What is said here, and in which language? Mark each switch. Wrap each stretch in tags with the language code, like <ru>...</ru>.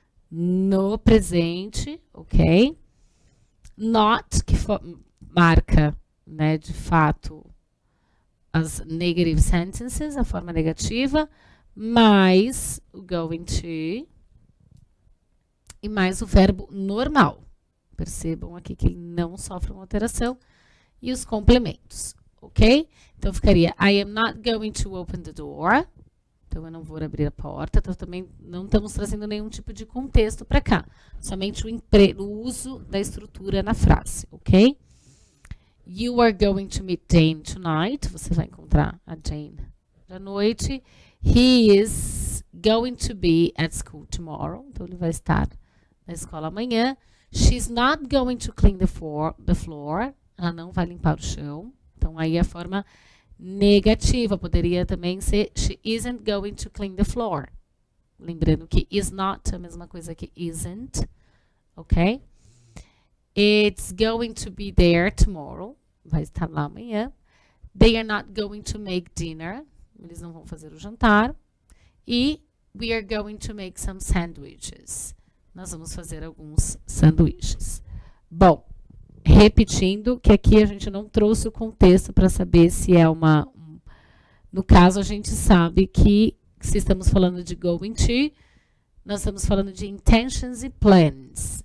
<pt>No presente, ok? Not, que marca, né, de fato, as negative sentences, a forma negativa, mais o going to e mais o verbo normal. Percebam aqui que ele não sofre uma alteração. E os complementos, ok? Então, ficaria</pt> <en>I am not going to open the door.</en> <pt>Então, eu não vou abrir a porta. Então, também não estamos trazendo nenhum tipo de contexto para cá. Somente o uso da estrutura na frase, ok?</pt> <en>You are going to meet Jane tonight.</en> <pt>Você vai encontrar a Jane à noite.</pt> <en>He is going to be at school tomorrow.</en> <pt>Então, ele vai estar na escola amanhã.</pt> <en>She's not going to clean the floor.</en> <pt>Ela não vai limpar o chão. Então, aí a forma negativa poderia também ser</pt> <en>she isn't going to clean the floor.</en> <pt>Lembrando que is not é a mesma coisa que isn't. Ok?</pt> <en>It's going to be there tomorrow.</en> <pt>Vai estar lá amanhã.</pt> <en>They are not going to make dinner.</en> <pt>Eles não vão fazer o jantar. E</pt> <en>we are going to make some sandwiches.</en> <pt>Nós vamos fazer alguns sanduíches. Bom, repetindo que aqui a gente não trouxe o contexto para saber se é no caso, a gente sabe que se estamos falando de going to, nós estamos falando de intentions e plans.</pt>